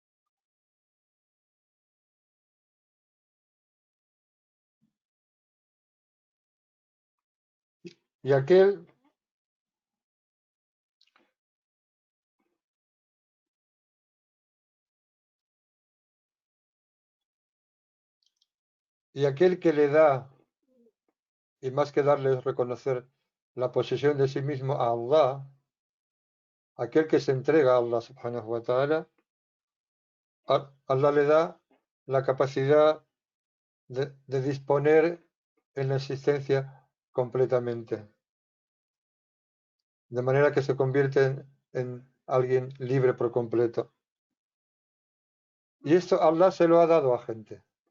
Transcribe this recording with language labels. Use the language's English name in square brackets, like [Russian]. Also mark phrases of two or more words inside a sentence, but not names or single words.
[Spanish] Y aquel, y aquel que le da, y más que darle es reconocer la posesión de sí mismo a Allah, aquel que se entrega a Allah [Arabic] سبحانه وتعالى, [Spanish] Allah le da la capacidad de disponer en la existencia completamente, de manera que se convierte en alguien libre por completo. Y esto Allah se lo ha dado a gente.